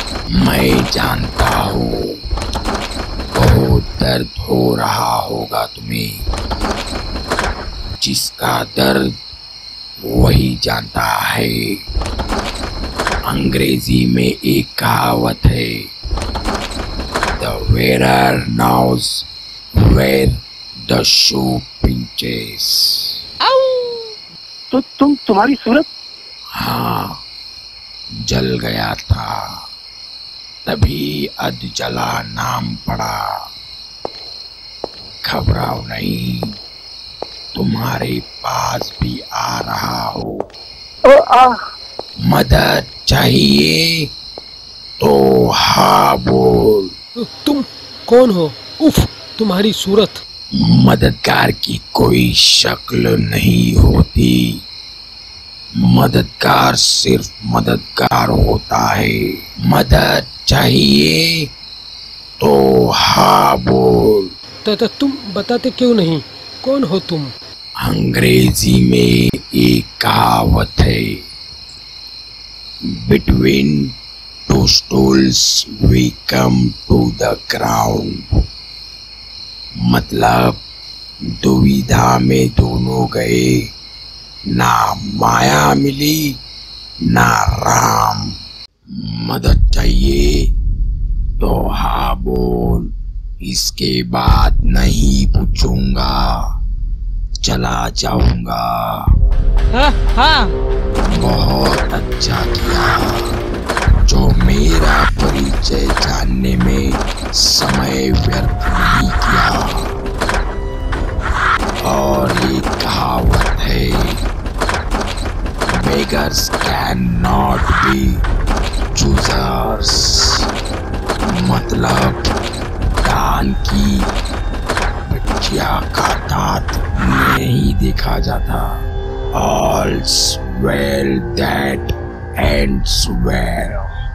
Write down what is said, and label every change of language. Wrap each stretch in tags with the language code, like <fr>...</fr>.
<hi>मैं जानता हूँ बहुत दर्द हो रहा होगा तुम्हें, जिसका दर्द वही जानता है। अंग्रेजी में एक कहावत है,</hi> <en>The wearer knows where the shoe pinches।</en> <hi>तो तुम्हारी सूरत? हाँ, जल गया था, तभी अधजला नाम पड़ा। घबराओ नहीं, तुम्हारे पास भी आ रहा हो। मदद चाहिए तो हाँ बोल। तुम कौन हो? उफ, तुम्हारी सूरत। मददगार की कोई शक्ल नहीं होती, मददगार सिर्फ मददगार होता है। मदद चाहिए तो हाँ बोल। तुम बताते क्यों नहीं? कौन हो तुम? अंग्रेजी में एक कहावत है,</hi> <en>Between two stools we come to the ground।</en> <hi>मतलब दुविधा में दोनों गए, ना माया मिली ना राम। मदद चाहिए तो हाँ बोल, इसके बाद नहीं पूछूंगा, चला जाऊंगा। हाँ। बहुत अच्छा किया जो मेरा परिचय जानने में समय व्यर्थ नहीं किया। और एक कहावत है,</hi> <en>beggars cannot be choosers।</en> <hi>मतलब दान की बच्चिया का दांत नहीं देखा जाता।</hi> <en>All's well that ends well।</en>